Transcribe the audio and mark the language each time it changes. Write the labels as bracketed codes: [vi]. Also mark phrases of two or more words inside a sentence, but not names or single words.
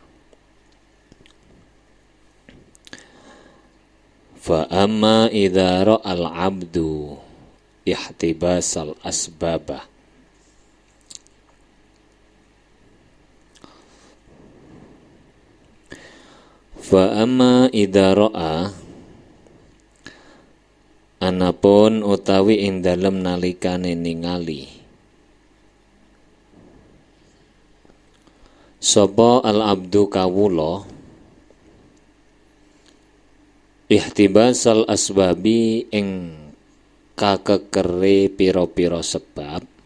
[ar] Fa amma idza ra'al 'abdu ihtibasal asbabah. Fa amma idza ra'a, [jv] anapun utawi ing dalem nalikane ningali sapa [ar] al abdu [jv] kawula [ar] ihtibasal asbabi [jv] ing kakekere pira-pira sebab